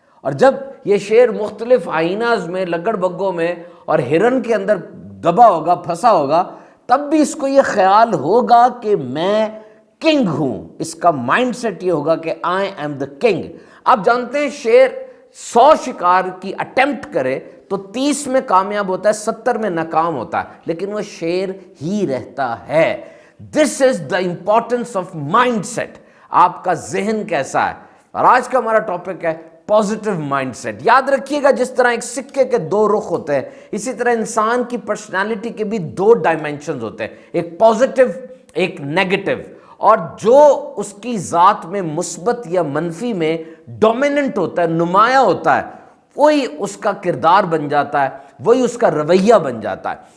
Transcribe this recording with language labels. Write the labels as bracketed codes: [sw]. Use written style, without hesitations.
[ur] اور جب یہ شیر مختلف ہائیناز میں، لگڑ بگوں میں اور ہرن کے اندر دبا ہوگا، پھنسا ہوگا، تب بھی اس کو یہ خیال ہوگا کہ میں کنگ ہوں. اس کا مائنڈ سیٹ یہ ہوگا کہ [en] I am the king. [ur] آپ جانتے ہیں شیر 100 شکار کی اٹیمپٹ کرے تو 30 میں کامیاب ہوتا ہے، 70 میں ناکام ہوتا ہے، لیکن وہ شیر ہی رہتا ہے. [en] This is the importance of mindset. [ur] آپ کا ذہن کیسا ہے؟ اور آج کا ہمارا ٹاپک ہے پازیٹیو مائنڈ سیٹ. یاد رکھیے گا جس طرح ایک سکے کے 2 رخ ہوتے ہیں، اسی طرح انسان کی پرسنالٹی کے بھی 2 ڈائمینشنز ہوتے ہیں، ایک پازیٹیو ایک نیگیٹو. اور جو اس کی ذات میں مثبت یا منفی میں ڈومیننٹ ہوتا ہے، نمایاں ہوتا ہے، وہی اس کا کردار بن جاتا ہے، وہی اس کا رویہ بن جاتا ہے.